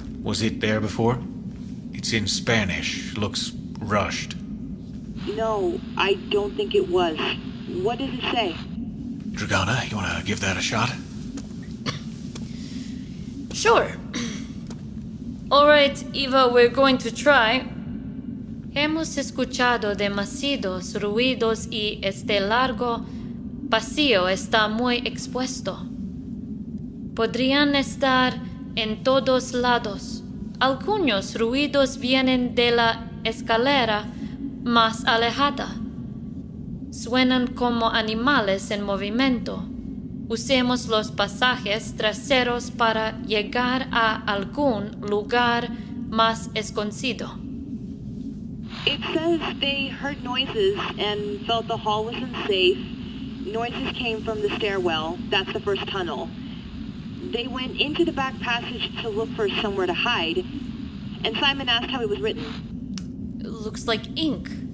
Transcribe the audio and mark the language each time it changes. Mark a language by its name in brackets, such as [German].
[English] Was it there before? It's in Spanish. Looks rushed. No, I don't think it was. What does it say? Dragana, you wanna give that a shot? Sure. Alright, Eva, we're going to try. [Spanish] Hemos escuchado demasiados ruidos y este largo pasillo está muy expuesto. Podrían estar en todos lados. Algunos ruidos vienen de la escalera más alejada. Suenan como animales en movimiento. Usemos los pasajes traseros para llegar a algún lugar más escondido. [English] It says they heard noises and felt the hall was unsafe. Noises came from the stairwell. That's the first tunnel. They went into the back passage to look for somewhere to hide. And Simon asked how it was written. It looks like ink.